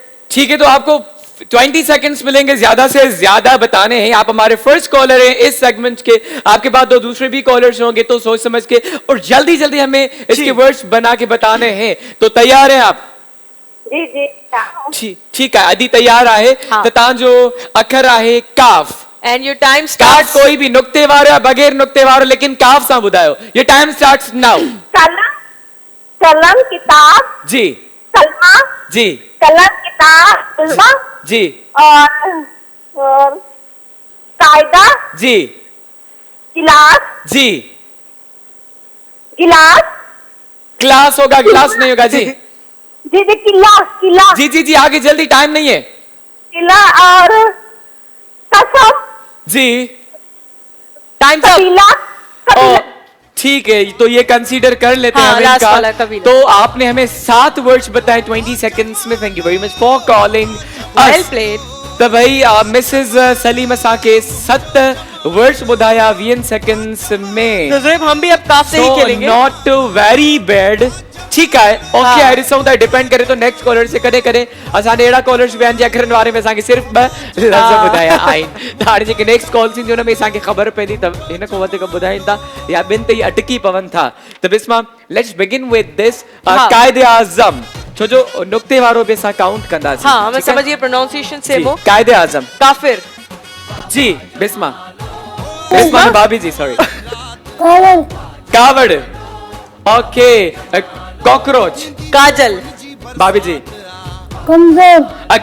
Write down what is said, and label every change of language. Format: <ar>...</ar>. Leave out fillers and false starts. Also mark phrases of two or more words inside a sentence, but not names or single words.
<ur>ٹھیک ہے، تو آپ کو 20 سیکنڈز ملیں گے زیادہ سے زیادہ بتانے ہیں. آپ ہمارے</ur> <en>first caller</en> <ur>ہیں اس سیگمنٹ کے۔ آپ کے بعد 2 دوسرے بھی کالرز ہوں گے، تو سوچ سمجھ کے اور جلدی جلدی ہمیں اس کے ورڈز بنا کے بتانے ہیں. تو تیار ہیں آپ? جی جی. ٹھیک ہے,</ur> <sd>अदी तैयार आहे।</sd> <ur>हाँ।</ur> <sd>त तव्हांजो अखर आहे काफ।</sd> <en>and your time काफ स्टार्ट्स।</en> <sd>कोई भी नुक्ते वारो या बगैर नुक्ते वारो, लेकिन काफ सां ॿुधायो।</sd> <en>your time starts now.</en> <ur>قلم، قلم کتاب. जी कलमा। जी قلم کتاب کلمہ. जी اور قاعدہ. जी गिलास। जी गिलास। کلاس ہوگا، گلاس نہیں ہوگا. जी جی جی قلعہ قلعہ جی جی جی آگے جلدی، ٹائم نہیں ہے. قلعہ اور قسم. जी टाइम قبیلہ۔ قبیلہ. ٹھیک ہے، تو یہ کنسیڈر کر لیتے हाँ, हैं last हम वाला इनका। कबीला। تو آپ نے ہمیں 7 ورڈز بتائے 20 سیکنڈز میں.</ur> <en>thank you very much for calling well played.</en> <sd>तो भाई मिसेस सलीम असा के 7 वर्ड्स बुधाया 20 सेकंड्स में।</sd> <ur>تو ذوہیب ہم بھی اب قاف سے ہی کھیلیں گے.</ur> <en>not very bad.</en> <ur>ٹھیک ہے,</ur> <en>ओके।</en> <ur>हाँ।</ur> <sd>आई ॾिसूं था डिपेंड करे तो</sd> <en>next caller</en> <sd>से कॾहिं कॾहिं असांजे अहिड़ा कॉलर्स बि आहिनि जे अखरनि वारे में असांखे सिर्फ़ 2 लफ़्ज़ ॿुधाया आहिनि। त हाणे जेके</sd> <en>next call</en> <sd>थींदी हुन में असांखे ख़बर पवंदी त हिन खां वधीक ॿुधाइनि था या ॿिनि ते ई अटकी पवनि था। त बिस्मा</sd> <en>let's begin with this</en> <sd>कायदे आज़म, छो जो नुक्ते वारो भी असां काउंट कंदासीं।</sd> <ur>ہاں، ہمیں سمجھیے پرونانسی ایشن سے وہ. कायदे आज़म। काफिर। جی بسمہ۔ بسمہ نہ بھابھی جی، سوری. कावड़, کاوڑ۔ اوکے۔ کاکروچ. काजल। بھابھی جی. कमजोर,</ur>